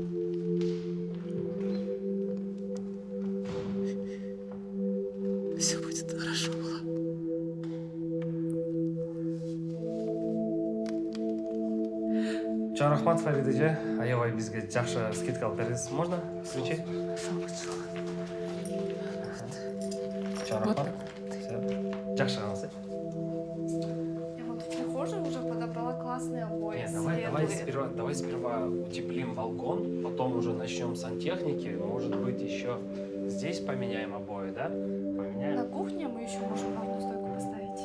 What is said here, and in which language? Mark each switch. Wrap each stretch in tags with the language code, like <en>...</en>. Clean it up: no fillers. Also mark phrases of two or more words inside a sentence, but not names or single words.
<ru>Все будет хорошо, мала.</ru> <ky>Рахмат, Фарид эже. Аябай бизге жакшы скидка алып бердиңиз.</ky> <ru>Можно? Сизчи?</ru> <ky>Рахмат. Жакшы калыңыз.</ky> <ru>Я вот в прихожей уже подобрала класс. классные обои. Нет, светлые. давай сперва утеплим балкон, потом уже начнем сантехники. Может быть, еще здесь поменяем обои, да? На Поменяем. кухне мы еще можем ровную стойку поставить.</ru>